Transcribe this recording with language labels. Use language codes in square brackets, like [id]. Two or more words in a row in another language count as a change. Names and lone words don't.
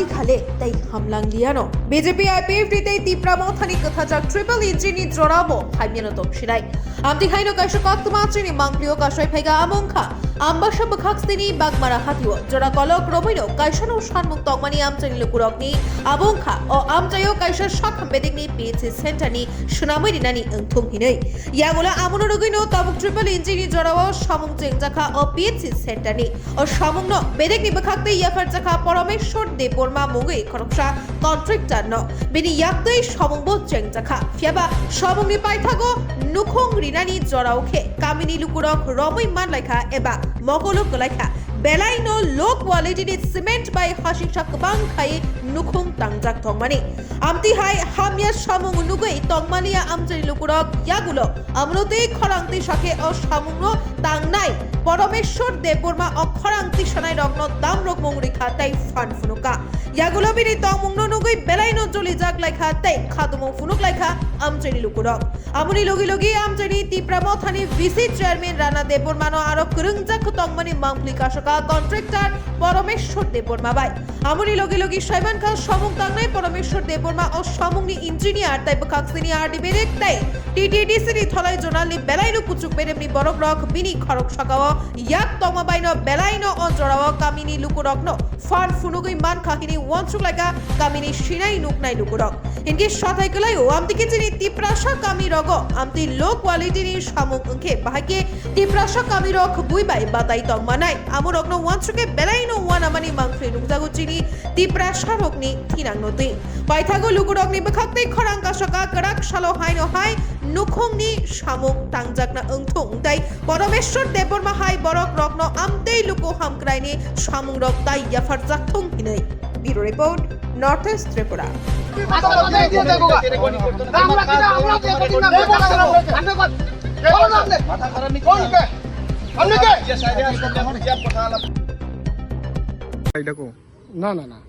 [trp] khale tai hamlang liano BJP IPF tai Tipra Mothani kathajak [en] triple engine [trp] jorabo haimeno tokshilai amti haino kaisho katmachini manglio kasoi phaiga amongkha Ambassador Kaksani Bagmara Hatio jora kolok robino kaishano shanmuk tongmani amjani lukurokni abongkha o amjayo kaisha shakham bedikni [en] PHC center [trp] ni shunamai nani engthum hinai yagola amonorogino tabuk [en] triple engine [trp] jorabo samung jengjakha o [en] PHC center [trp] ni o samung বেদেকনি বখাকতে ইয়াফার জাখা পরমেশ্বর দেববর্মা মুগে খরকসা কন্ট্রাক্টর ন বিনি ইয়াকতেই সমংব চেংজাখা ফিয়াবা সমংনি পাইথাগো নুখং রিনানি জরাওখে কামিনী লুকুরক রমই মান লাইখা এবা মগলক লাইখা বেলাইনো [en] low qualityni [trp] সিমেন্ট বাই হাসিংসা কবাং খাই নুখং তাংজাক থংমানি আমতি হাই হামিয়া সমং নুগৈ তংমানিয়া আমচারি লুকুরক ইয়াগুলো আমরতেই খরাংতি সাথে ও সমংন তাংনাই পরমেশ্বর দেববর্মা অক্ষরাংতি সনাই রগ্ন দাম রোগ মংরিখা তাই ফান ফুনুকা ইয়াগুলো বিনি তংমংন নুগৈ বেলাইনো জলি জাক লাইখা তাই খাদমং ফুনুক লাইখা আমচারি লুকুরক আমনি লগি লগি আমচারি তিপ্রা মথানি ভিসি চেয়ারম্যান রানা দেববর্মানো আরো করংজাক তংমানি মাংফলি কাশকা কন্ট্রাক্টর পরমেশ্বর দেববর্মা বাই আমনি লগি লগি সাইমান খা সমং তাংনাই পরমেশ্বর দেববর্মা ও সমংনি ইঞ্জিনিয়ার তাই বখাকসিনি আরডি বেরেক তাই টিটিডিসি থলাই জোনালি বেলাইনো পুচুক বেরেমনি বরক রক বিনি খরক সকাও ইয়াক তমা বাইনো বেলাইনো ও জরাও কামিনী লুকুরকনো ফান ফুনুগই মান খাকিনি ওয়ানচুক লাগা কামিনী শিনাই নুকনাই লুকুরক ইনকে সথাই গলাইও আমতিকে চিনি তিপ্রাশা কামি রগ আমতি [en] low quality [trp] নি সামুক অংকে বাহাকে তিপ্রাশা কামি রক বুইবাই বাতাই তংমানাই আমুরকনো ওয়ানচুকে বেলাইনো ওয়ানামানি মাংফ্রি নুকজাগু চিনি তিপ্রাশা রকনি থিনাংনতি পাইথাগো লুকুরকনি বখাকতে খরাংকা সকা করাক শালো হাইনো হাই নুখংনি সামুক তাংজাকনা অংথং তাই পরমেশ্বর দেববর্মা হাই বরক রকনো আমতেই লুকো হামক্রাইনি সামুং রক তাই ইয়াফার জাকথং হিনাই [en] bureau report [trp] নর্থ ইস্ট ত্রিপুরা না না না